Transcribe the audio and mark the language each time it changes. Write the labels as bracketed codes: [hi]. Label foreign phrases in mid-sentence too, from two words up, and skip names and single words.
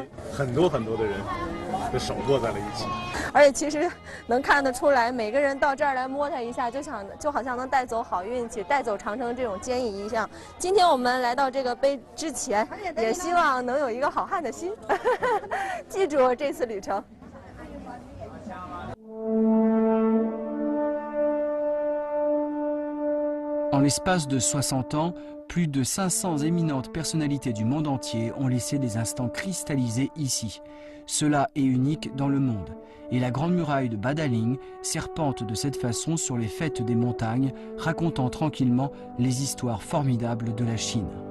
[zh] 很多的人的手握在了一起。而且其实能看得出来，每个人到这儿来摸它一下，就好像能带走好运气，带走长城这种坚毅一样。今天我们来到这个碑之前，也希望能有一个好汉的心，记住这次旅程。 [fr] En l'espace de 60 ans, plus de 500 éminentes personnalités du monde entier ont laissé des instants cristallisés ici. Cela est unique dans le monde. Et la Grande Muraille de Badaling serpente de cette façon sur les fêtes des montagnes, racontant tranquillement les histoires formidables de la Chine.